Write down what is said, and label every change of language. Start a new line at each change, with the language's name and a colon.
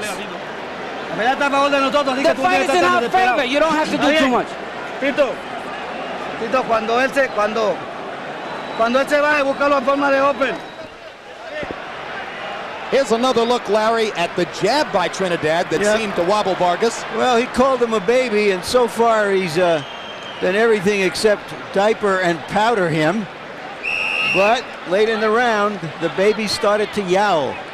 English: The fight is in our favor. You don't have to do too much. Tito,
Spanish: Tito, cuando él se va, busca la forma de open.
English: Here's another look, Larry, at the jab by Trinidad that seemed to wobble Vargas. Well, he called him a baby, and so far he's done everything except diaper and powder him. But late in the round, the baby started to yowl.